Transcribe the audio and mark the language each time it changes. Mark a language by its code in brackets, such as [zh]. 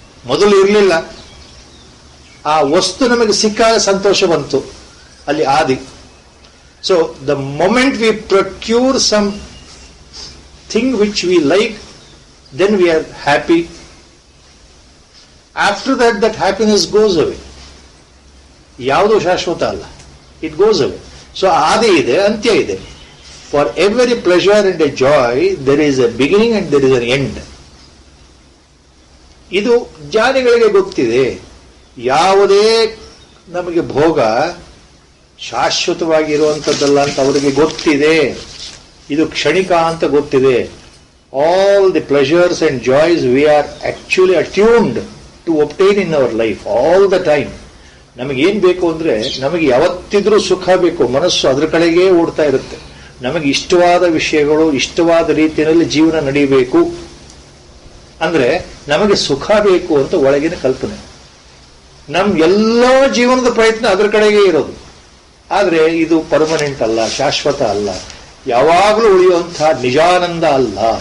[kn] ಮೊದಲು ಇರಲಿಲ್ಲ, ಆ ವಸ್ತು ನಮಗೆ ಸಿಕ್ಕಾಗ ಸಂತೋಷ ಬಂತು, ಅಲ್ಲಿ ಆದಿ. [en] So the moment we procure something which we like, then we are happy. After that, that happiness goes away. [kn] ಯಾವುದು ಶಾಶ್ವತ ಅಲ್ಲ, [en] It goes away. [kn] ಸೊ ಆದಿ ಇದೆ, ಅಂತ್ಯ ಇದೆ. [en] For every pleasure and a joy there is a beginning and there is an end. [kn] ಇದು ಜ್ಞಾನಿಗಳಿಗೆ ಗೊತ್ತಿದೆ. ಯಾವುದೇ ನಮಗೆ ಭೋಗ ಶಾಶ್ವತವಾಗಿರುವಂಥದ್ದಲ್ಲ ಅಂತ ಅವರಿಗೆ ಗೊತ್ತಿದೆ. ಇದು ಕ್ಷಣಿಕ ಅಂತ ಗೊತ್ತಿದೆ. [en] All the pleasures and joys we are actually attuned to obtain in our life all the time. [kn] ನಮಗೇನ್ ಬೇಕು ಅಂದ್ರೆ, ನಮಗೆ ಯಾವತ್ತಿದ್ರೂ ಸುಖ ಬೇಕು, ಮನಸ್ಸು ಅದ್ರ ಕಡೆಗೆ ಓಡ್ತಾ ಇರುತ್ತೆ. ನಮಗೆ ಇಷ್ಟವಾದ ವಿಷಯಗಳು, ಇಷ್ಟವಾದ ರೀತಿಯಲ್ಲಿ ಜೀವನ ನಡೀಬೇಕು ಅಂದ್ರೆ ನಮಗೆ ಸುಖ ಬೇಕು ಅಂತ ಒಳಗಿನ ಕಲ್ಪನೆ. ನಮ್ ಎಲ್ಲ ಜೀವನದ ಪ್ರಯತ್ನ ಅದ್ರ ಕಡೆಗೆ ಇರೋದು. ಆದ್ರೆ ಇದು ಪರ್ಮನೆಂಟ್ ಅಲ್ಲ, ಶಾಶ್ವತ ಅಲ್ಲ, ಯಾವಾಗಲೂ ಉಳಿಯುವಂತಹ ನಿಜಾನಂದ ಅಲ್ಲ.